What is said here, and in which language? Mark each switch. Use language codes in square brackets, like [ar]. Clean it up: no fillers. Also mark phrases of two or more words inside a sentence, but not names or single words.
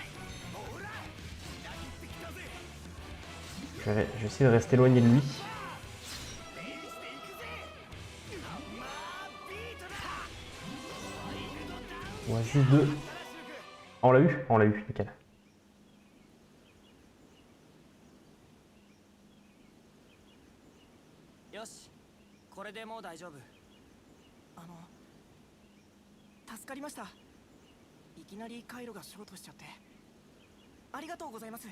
[fr] Je vais essayer de rester éloigné de lui. On a juste 2. Ah, on l'a eu? On l'a eu, nickel. [ja] よしこれでもう大丈夫。助かりました。いきなり回路がショートしちゃってありがとうございます。